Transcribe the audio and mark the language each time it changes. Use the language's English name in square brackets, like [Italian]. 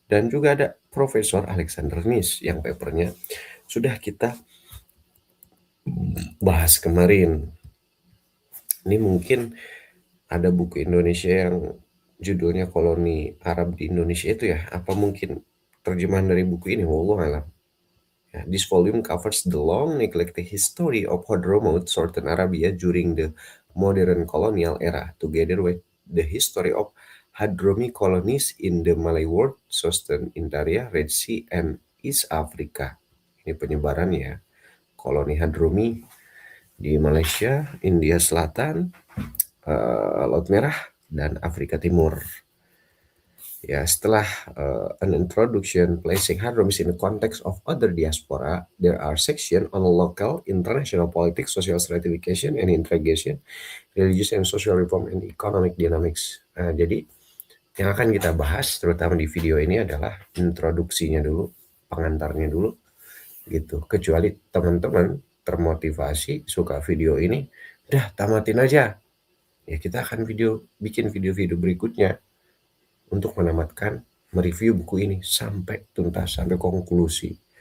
[Indonesian] Dan juga ada Profesor Alexander Nis yang papernya sudah kita bahas kemarin. Ini mungkin ada buku Indonesia yang judulnya Koloni Arab di Indonesia itu ya, apa mungkin terjemahan dari buku ini, wallahualam. [English] Ya, this volume covers the long neglected history of Hadramaut, Sultan Arabia during the modern colonial era, together with the history of Hadrami colonies in the Malay world, Southern India, Red Sea, and East Africa. Ini [Indonesian] ini penyebarannya, koloni Hadrumi di Malaysia, India Selatan, Laut Merah, dan Afrika Timur. [English] Ya, setelah an introduction placing Hadromis in the context of other diaspora, there are sections on local, international politics, social stratification and integration, religious and social reform, and economic dynamics. [Indonesian] Jadi yang akan kita bahas terutama di video ini adalah introduksinya dulu, pengantarnya dulu gitu. Kecuali teman-teman termotivasi suka video ini, udah tamatin aja. Ya kita akan bikin video-video berikutnya untuk menamatkan mereview buku ini sampai tuntas, sampai konklusi.